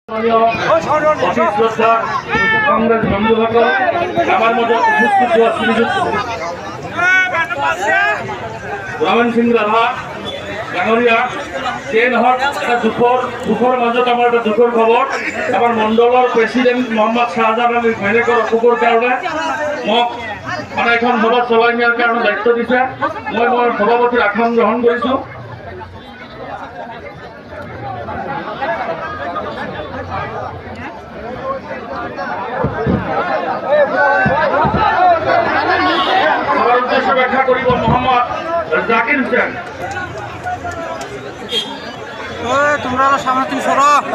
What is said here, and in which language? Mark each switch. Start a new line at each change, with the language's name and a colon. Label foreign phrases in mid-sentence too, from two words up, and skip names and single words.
Assamese: কংগ্রেস বন্ধুসকল আমার মতো উপস্থিত হওয়া শ্রীযুক্ত ৰমন সিং ৰাভা ডাঙৰীয়া যিয়ে নহওক এটা দুখৰ মাজত আমাৰ এটা দুখৰ খবৰ আমাৰ মণ্ডলৰ প্ৰেচিডেণ্ট মোহাম্মদ শাহজাহান আলী ঘৈণীয়েকৰ অসুখৰ কাৰণে মোক মানে এখন সভা চলাই নিয়াৰ কাৰণে দায়িত্ব দিছে। মই সভাপতিৰ আসন গ্ৰহণ কৰিছোঁ।
Bangla: সবার উদ্দেশ্যে ব্যাখ্যা করিব মোহাম্মদ জাকির হোসেন। তোমরা সামনে তুমি সরো।